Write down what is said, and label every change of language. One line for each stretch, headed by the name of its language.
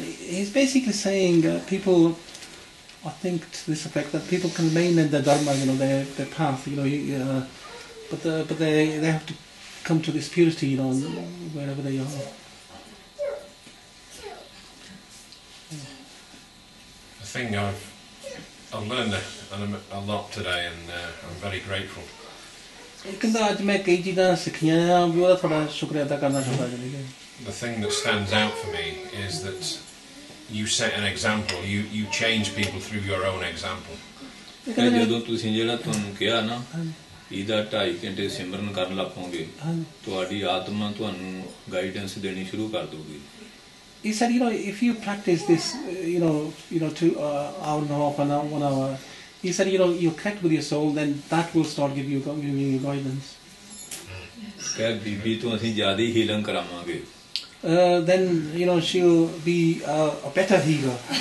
English: He's basically saying people, I think to this effect, that people can remain in their dharma, their path, but they have to come to this purity, wherever they are. The thing I've learned a lot today, and I'm very grateful.
Punjabi: ਕਹਿੰਦਾ ਅੱਜ ਮੈਂ ਕਈ ਚੀਜ਼ਾਂ ਸਿੱਖੀਆਂ ਆ, ਵੀ ਉਹਦਾ ਥੋੜਾ ਸ਼ੁਕਰੀਆ ਅਦਾ ਕਰਨਾ ਚਾਹੁੰਦਾ ਜੀ.
English: The thing that stands out for me is that you set an example. You change people through your own example.
Punjabi: ਜਦੋਂ ਤੁਸੀਂ ਜਿਹੜਾ ਤੁਹਾਨੂੰ ਕਿਹਾ ਨਾ ਇਹਦਾ 2.5 ਘੰਟੇ ਸਿਮਰਨ ਕਰਨ ਲੱਗ ਪਓਗੇ, ਤੁਹਾਡੀ ਆਤਮਾ ਤੁਹਾਨੂੰ ਗਾਈਡੈਂਸ ਦੇਣੀ ਸ਼ੁਰੂ ਕਰ ਦਊਗੀ.
English: He said, if you practice this, 2 hour and a half, 1 hour, he said, you connect with your soul, then that will start giving you guidance.
Punjabi: ਕਹਿ ਬੀਬੀ ਤੋਂ ਅਸੀਂ ਜ਼ਿਆਦਾ ਹੀ ਹੀਲਿੰਗ ਕਰਾਵਾਂਗੇ.
English: Then she'll be a better healer.